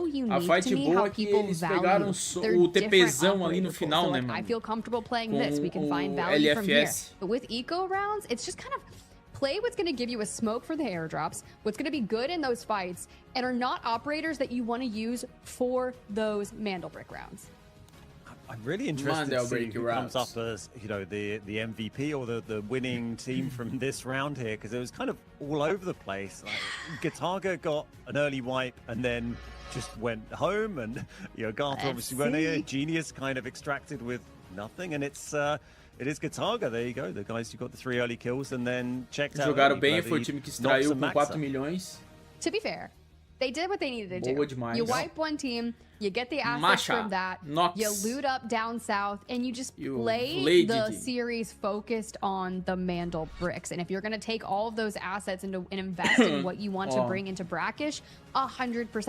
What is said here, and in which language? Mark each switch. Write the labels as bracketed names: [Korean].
[Portuguese] A fight boa é que eles pegaram o TPzão ali no final, né, mano? Com o LFS. [English] It's just kind of play what's going to give you a smoke for the airdrops, what's going to be good in those fights, and are not operators that you want to use for those Mandelbrick rounds. I'm really interested to see who comes up as, you know, the MVP or the winning team from this round here, because it was kind of all over the place. Like, Gataga got an early wipe and then just went home, and you know, Garth obviously went here. Genius kind of extracted with nothing, and it is Gataga, there you go. The guys who got the 3 early kills and then checked out. [Portuguese] Jogaram bem, foi o time que extraiu com 4 milhões. [English] To be fair, they did what they needed to do. You wipe one team, You get the assets from that. Nox. You loot up down south, and you just play the series focused on the Mandel bricks. And if you're going to take all of those assets and invest in what you want to bring into Brackish, 100%.